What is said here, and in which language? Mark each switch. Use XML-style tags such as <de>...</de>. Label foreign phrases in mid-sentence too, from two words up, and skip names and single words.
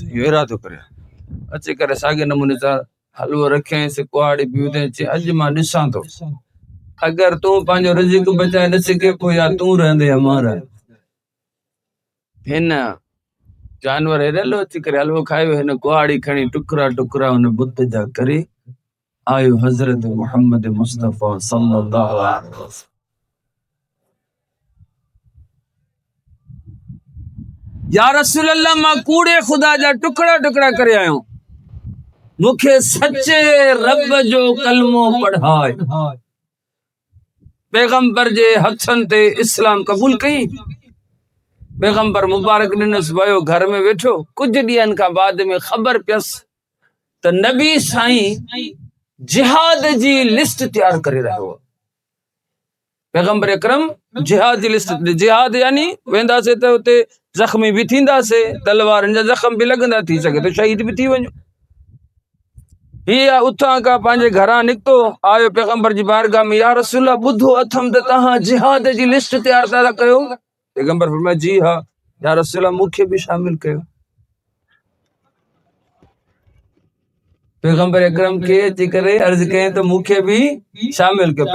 <sd>इहो इरादो करे अची करे साॻे नमूने सां हलवो रखियईंसि, कुहाड़ी बि विधईं, चई अॼु मां ॾिसां थो अगरि तूं पंहिंजो रिज़िक बचाए न सघे पोइ या तूं रहंदे या मां रहंदो। हिन जानवर हेॾलो अची करे हलवो खायो, हिन कुहाड़ी खणी टुकड़ा टुकड़ा हुन बुत जा करे आयो हज़रत मुहम्मद मुस्तफ़ा</sd> <ar>صلى الله عليه وسلم. يا رسول الله,</ar> <sd>मां कूड़े ख़ुदा जा टुकड़ा टुकड़ा करे आयो, मूंखे सच्चे रब जो कलमो पढ़ाए। पैगंबर जे हथनि ते इस्लाम क़बूल कई। पैगंबर मुबारक ॾिनसि, वियो घर में वेठो। कुझु ॾींहंनि खां बाद में ख़बर पियसि त नबी साईं जिहाद जी लिस्ट तैयार करे रहियो आहे। पैगंबर अकरम जिहाद जी लिस्ट, जिहाद यानी वेंदासीं त उते ज़ख्मी भी थींदासीं, तलवारनि जा ज़ख्म भी लगंदा, थी सके तो शहीद भी थी वञो। हीअ उतां खां पंहिंजे घरां निकितो, आयो पैगंबर जी बारगाह में,</sd> <ar>يا رسول الله,</ar> <sd>ॿुधो अथमि त तव्हां जिहाद जी लिस्ट तैयार था कयो। पैगंबर फरमाया, जी हा</sd> <ar>يا رسول الله,</ar> <sd>मूंखे भी शामिल कयो। पैगंबर अकरम खे अची करे अर्ज़ कयईं त मूंखे भी शामिल कयो।</sd>